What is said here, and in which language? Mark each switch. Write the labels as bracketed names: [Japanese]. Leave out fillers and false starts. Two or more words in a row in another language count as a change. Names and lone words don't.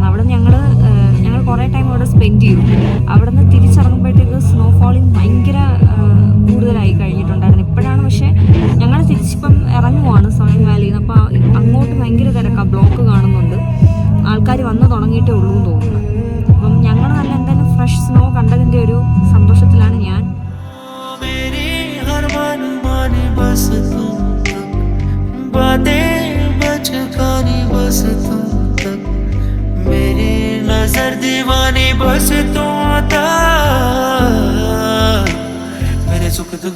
[Malayalam] അവിടെ ഞങ്ങൾ കുറേ ടൈം അവിടെ സ്പെൻഡ് ചെയ്തു. അവിടെ നിന്ന് തിരിച്ചിറങ്ങുമ്പോഴത്തേക്ക് സ്നോഫോളിങ് ഭയങ്കര കൂടുതലായി കഴിഞ്ഞിട്ടുണ്ടായിരുന്നു. ഇപ്പോഴാണ് പക്ഷേ ഞങ്ങൾ തിരിച്ചിപ്പം ഇറങ്ങുവാണ് സോളൻ വാലിയിൽ നിന്ന്. അപ്പോൾ അങ്ങോട്ട് ഭയങ്കര തിരക്കാണ്, ബ്ലോക്ക് കാണുന്നുണ്ട്. ആൾക്കാർ വന്ന് തുടങ്ങിയിട്ടേ ഉള്ളൂ എന്ന് തോന്നുന്നു. അപ്പം ഞങ്ങൾ നല്ല എന്തായാലും [English] fresh snow [Malayalam] കണ്ടതിൻ്റെ ഒരു സന്തോഷത്തിലാണ് ഞാൻ. [Hindi] नजर दीवानी बस तू आता, मेरे सुख दुख